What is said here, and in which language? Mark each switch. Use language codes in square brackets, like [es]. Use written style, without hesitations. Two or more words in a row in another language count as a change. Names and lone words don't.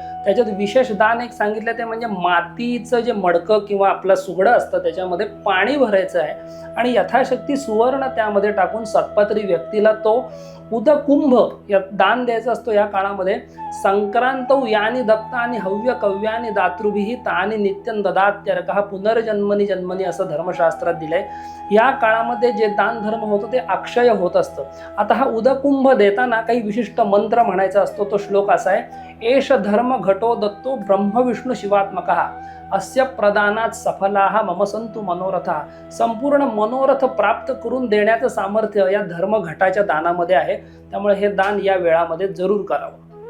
[mr] त्याच्यात विशेष दान एक सांगितलं ते म्हणजे मातीचं जे मडकं किंवा आपलं सुगडं असतं त्याच्यामध्ये पाणी भरायचं आहे आणि यथाशक्ती सुवर्ण त्यामध्ये टाकून सत्पात्री व्यक्तीला तो उदकुंभ या दान द्यायचा असतो। या काळामध्ये [sa] संक्रांतौ यानी दत्ता आणि हव्य कव्यानी दातृभिः तानि नित्यं ददात्यर्कः पुनर्जन्मनी जन्मनी [mr] असं धर्मशास्त्रात दिलंय। या काळामध्ये जे दान धर्म होतं ते अक्षय होत असतं। आता हा उदकुंभ देताना काही विशिष्ट मंत्र म्हणायचा असतो। तो श्लोक असा आहे, [sa] एष धर्म घटो दत्तो ब्रह्म विष्णू शिवात्मकः अस्य प्रदानात सफलाः मम संतु मनोरथा। [mr] संपूर्ण मनोरथ प्राप्त करून देण्याचं सामर्थ्य या धर्म घटाच्या दानामध्ये आहे। त्यामुळे हे दान या वेळामध्ये जरूर करावं।